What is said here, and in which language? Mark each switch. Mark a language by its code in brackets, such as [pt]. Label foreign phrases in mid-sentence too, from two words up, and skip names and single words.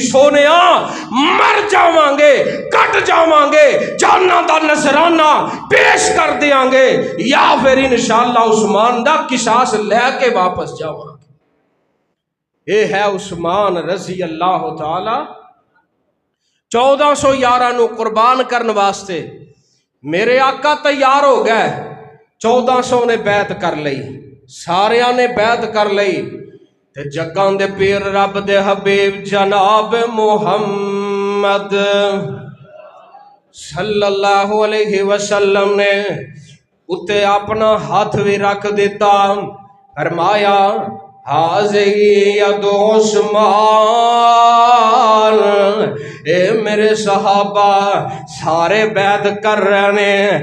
[pa] سونیا مر جاواں گے کٹ جاواں گے جاناں دا نذرانہ پیش کر دیاں گے یا پھر انشاءاللہ عثمان دا قصاص لے کے واپس جاواں گے. اے ہے عثمان [ar] رضی اللہ تعالی [pa] 1411 نو قربان کرن واسطے. میرے آقا تیار ہو گئے. 1400 نے بیعت کر لئی. ساریاں نے بیعت کر لئی تے جگاں دے پیر رب دے حبیب جناب محمد [ar] صلی اللہ علیہ وسلم [pa] نے اتے اپنا ہاتھ بھی رکھ دیتا. [ar] فرمایا حاضی ید عثمان. [pa] اے میرے صحابہ سارے بیعت کر رہے ہیں.